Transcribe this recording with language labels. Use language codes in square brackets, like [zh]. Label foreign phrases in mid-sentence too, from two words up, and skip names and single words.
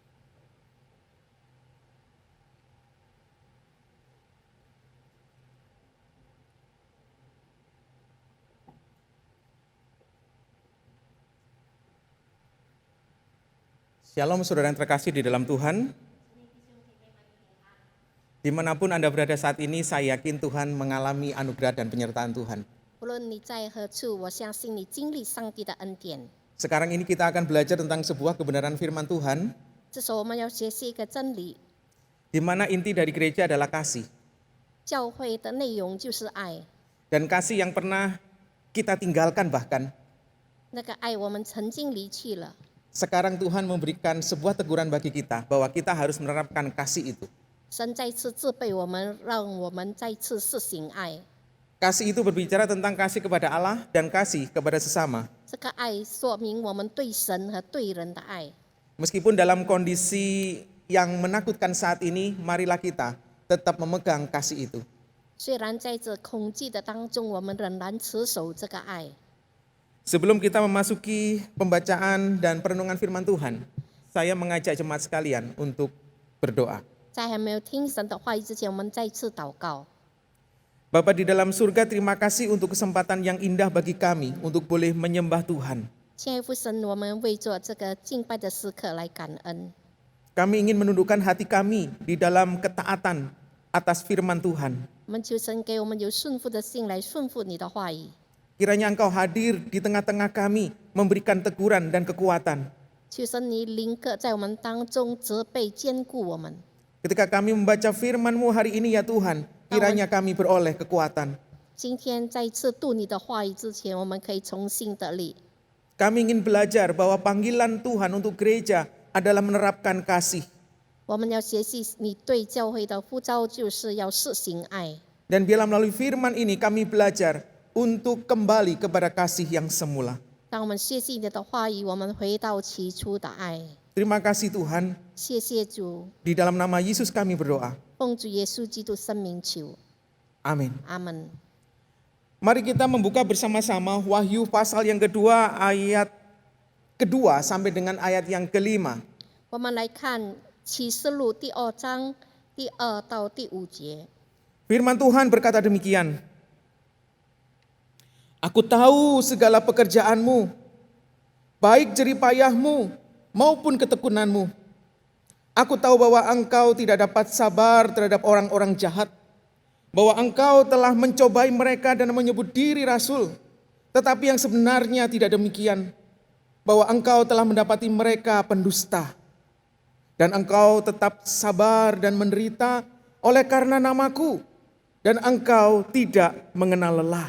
[id] Shalom saudara yang terkasih di dalam Tuhan. Dimanapun Anda berada saat ini, saya yakin Tuhan mengalami anugerah dan penyertaan Tuhan. [zh] 无论你在何处，我相信你经历上帝的恩典。 [id] Sekarang ini kita akan belajar tentang sebuah kebenaran firman Tuhan, [zh] 这时候我们要学习一个真理， [id] di mana inti dari gereja adalah kasih. [zh] 教会的内容就是爱。 [id] Dan kasih yang pernah kita tinggalkan bahkan. [zh] 那个爱我们曾经离去了， [id] Sekarang Tuhan memberikan sebuah teguran bagi kita bahwa kita harus menerapkan kasih itu. [zh] 神再次责备我们，让我们再次实行爱。 [id] Kasih itu berbicara tentang kasih kepada Allah dan kasih kepada sesama. [zh] 这个爱说明我们对神和对人的爱。 [id] Meskipun dalam kondisi yang menakutkan saat ini, marilah kita tetap memegang kasih itu. [zh] 虽然在这恐惧的当中，我们仍然持守这个爱。 [id] Sebelum kita memasuki pembacaan dan perenungan firman Tuhan, saya mengajak jemaat sekalian untuk berdoa. [zh] 在还没有听神的话语之前，我们再次祷告。 [id] Bapa di dalam surga, terima kasih untuk kesempatan yang indah bagi kami untuk boleh menyembah Tuhan. [zh] 亲爱的父神，我们为着这个敬拜的时刻来感恩。 [id] Kami ingin menundukkan hati kami di dalam ketaatan atas firman Tuhan. [zh] 我们求神给我们有顺服的心来顺服你的话语。 [id] Kiranya Engkau hadir di tengah-tengah kami, memberikan teguran dan kekuatan. [zh] 求神你临格在我们当中责备坚固我们。 [id] Ketika kami membaca firman-Mu hari ini ya Tuhan, kiranya kami beroleh kekuatan. [zh] 今天再次读你的话语之前，我们可以重新得力。 [id] Kami ingin belajar bahwa panggilan Tuhan untuk gereja adalah menerapkan kasih. [zh] 我们要学习你对教会的呼召，就是要实行爱。 [id] Dan biarlah melalui firman ini kami belajar untuk kembali kepada kasih yang semula. [zh] 当我们学习你的话语，我们回到起初的爱。 [id] Terima kasih Tuhan, [zh] 谢谢主， [id] di dalam nama Yesus kami berdoa. [zh] 奉主耶稣基督圣名求， [id] Amin. [zh] 阿门。 [id] Mari kita membuka bersama-sama Wahyu pasal yang kedua, ayat kedua sampai dengan ayat yang kelima. [zh] 我们来看启示录第2章第2到第5节。 [id] Firman Tuhan berkata demikian. Aku tahu segala pekerjaanmu, baik jeripayahmu maupun ketekunanmu. Aku tahu bahwa engkau tidak dapat sabar terhadap orang-orang jahat, bahwa engkau telah mencobai mereka dan menyebut diri rasul, tetapi yang sebenarnya tidak demikian, bahwa engkau telah mendapati mereka pendusta, dan engkau tetap sabar dan menderita oleh karena namaku, dan engkau tidak mengenal lelah.